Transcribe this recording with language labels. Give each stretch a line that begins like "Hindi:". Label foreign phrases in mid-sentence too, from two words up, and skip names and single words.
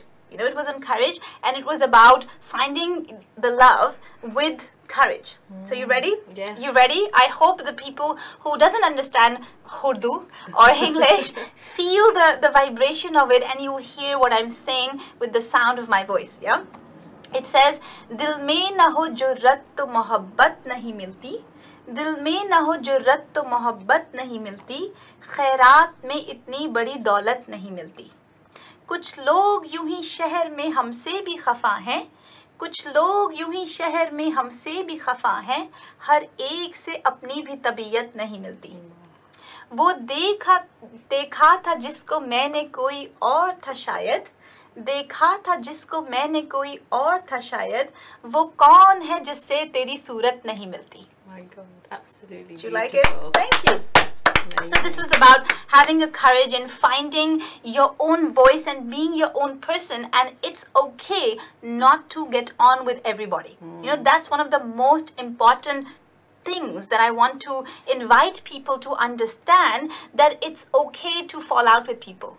English: You know, it was on courage, and it was about finding the love with courage. So you ready? Yes. You ready? I hope the people who doesn't understand Urdu or English feel the vibration of it, and you'll hear what I'm saying with the sound of my voice. Yeah? It says,
Urdu: دل میں نہ ہو جرأت تو محبت نہیں ملتی. دل میں نہ ہو جرأت تو محبت نہیں ملتی. خیرات میں اتنی بڑی دولت نہیں ملتی. کچھ لوگ یوں ہی شہر میں ہم سے بھی خفا ہیں، کچھ لوگ یوں ہی شہر میں ہم سے بھی خفا ہیں، ہر ایک سے اپنی بھی طبیعت نہیں ملتی. وہ دیکھا تھا جس کو میں نے کوئی اور تھا شاید، دیکھا تھا جس کو میں نے کوئی اور تھا شاید، وہ کون ہے جس سے تیری صورت نہیں ملتی.
English: My God, absolutely. Did you like it? Thank you. So this was about having a courage and finding your own voice and being your own person, and it's okay not to get on with everybody. You know, that's one of the most important things that I want to invite people to understand, that it's okay to fall out with people.